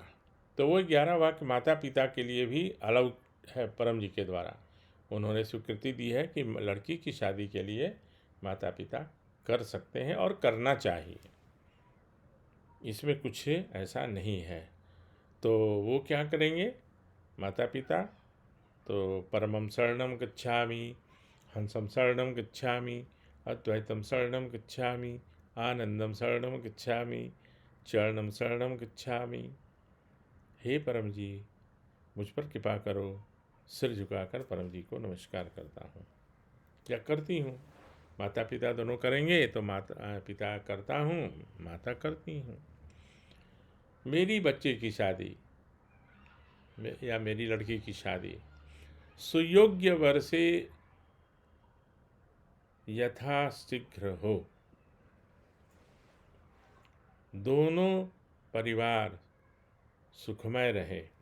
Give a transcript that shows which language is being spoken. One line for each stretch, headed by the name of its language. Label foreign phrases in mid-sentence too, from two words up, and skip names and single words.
Hindi: तो वो 11 वाक्य माता पिता के लिए भी अलाउ है परम जी के द्वारा। उन्होंने स्वीकृति दी है कि लड़की की शादी के लिए माता पिता कर सकते हैं और करना चाहिए, इसमें कुछ ऐसा नहीं है। तो वो क्या करेंगे माता पिता, तो
Sanskrit: परमं शरणं गच्छामि, हंसं शरणं गच्छामि, अद्वैतं शरणं गच्छामि, आनंदं शरणं गच्छामि, चरणं शरणं गच्छामि।
Hindi: हे परम जी, मुझ पर कृपा करो। सिर झुकाकर परम जी को नमस्कार करता हूँ या करती हूँ। माता पिता दोनों करेंगे तो माता पिता करता हूँ, माता करती हूँ। मेरी बच्चे की शादी या मेरी लड़की की शादी सुयोग्य वर से यथाशीघ्र हो, दोनों परिवार सुखमय रहे,